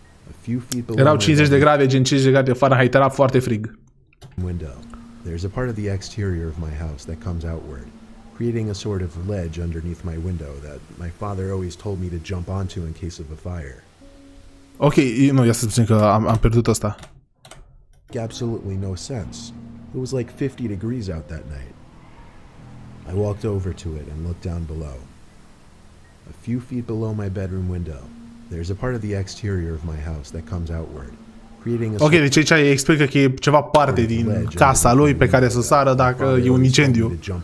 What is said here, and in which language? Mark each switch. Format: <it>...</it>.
<en>A few feet below.</en> <ro>Erau 50 de grade, gen 50 de grade Fahrenheit, era foarte frig.</ro> <en>Window. There's a part of the exterior of my house that comes outward, creating a sort of ledge underneath my window that my father always told me to jump onto in case of a fire.</en> <ro>Ok, nu, ia să spun că am pierdut ăsta.</ro> <en>Absolutely no sense. It was like 50 degrees out that night. I walked over to it and looked down below. A few feet below my bedroom window, there's a part of the exterior of my house that comes outward, creating a...</en> <ro>Ok, deci aici îi explică că e ceva parte din casa lui pe care să sară dacă e un incendiu.</ro>